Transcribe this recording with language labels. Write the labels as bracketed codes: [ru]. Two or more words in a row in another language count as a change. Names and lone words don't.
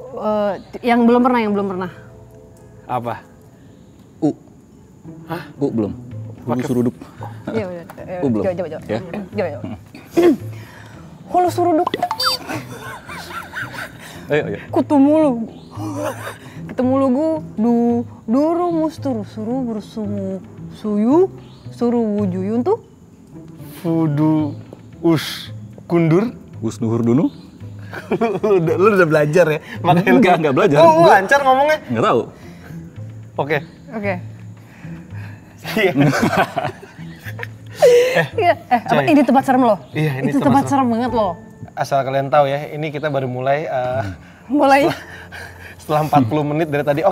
[id] Yang belum pernah. Apa? U. Hah? Belum. Hulu suruduk. Iya udah. Belum. Coba. Ya. Coba. Hulu suruduk. Ayo. Ketemu lugu duru musturu suru bersumu suyu suru wujuyun tuh. Fudu kundur. Nuhur dunu. Lu udah belajar ya? Makanya Enggak belajar. Oh, lu lancar ngomongnya. Enggak tahu. Oke. Iya. Apa ini tempat serem loh? Iya, ini itu tempat serem banget loh. Asal kalian tahu ya, ini kita baru mulai setelah 40 menit dari tadi.